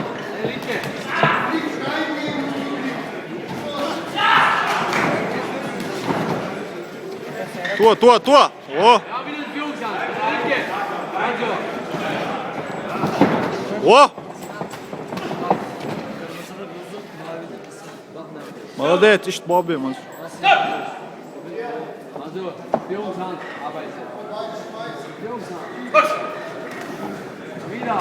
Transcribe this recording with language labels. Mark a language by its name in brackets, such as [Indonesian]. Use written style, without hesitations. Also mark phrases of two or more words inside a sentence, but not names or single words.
[German] Linke. To! O! Ja, wieder die Führungshand. Linke. Also. [Turkish] O! Молодец, işte babamız. [German] Also, Führungshand, arbeiten. Führungshand. Wieder.